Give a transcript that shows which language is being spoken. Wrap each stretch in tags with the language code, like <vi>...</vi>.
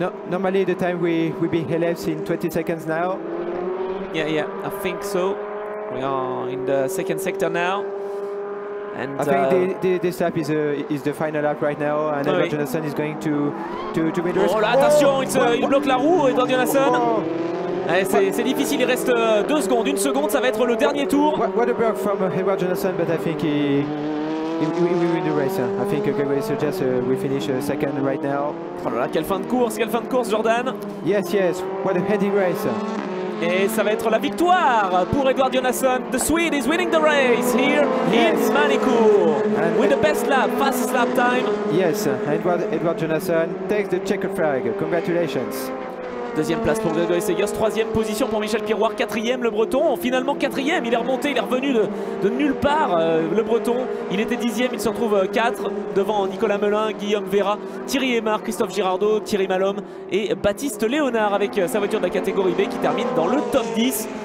<en>Normally the time we be elapsed in 20 seconds now. Yeah, I think so. We are in the second sector now. And I think this lap is the final lap right now, and Edward Jonassen is going to win the race.</en> <fr>Oh là, attention, il bloque la roue, Edward Jonassen. C'est difficile, il reste 2 secondes, 1 seconde, ça va être le dernier tour.</fr> <en>What a break from Edward Jonassen, but I think he will win the race. I think Gregory Segers will finish second right now.</en> <fr>Oh là là, quelle fin de course, Jordan.</fr> <en>Yes, what a heady race.</en> <fr>Et ça va être la victoire pour Edward Jonassen.</fr> <en>The Swede is winning the race here in Manicourt with the best lap, fastest lap time. Yes, Edward Jonassen takes the checkered flag. Congratulations.</en> <fr>Deuxième place pour Gregory Segers, 3e position pour Michel Piroir, 4e le Breton, finalement 4e, il est remonté, il est revenu de nulle part, le Breton, il était 10e, il se retrouve 4 devant Nicolas Melin, Guillaume Vera, Thierry Aymar, Christophe Girardot, Thierry Malhomme et Baptiste Léonard avec sa voiture de la catégorie B qui termine dans le top 10.</fr>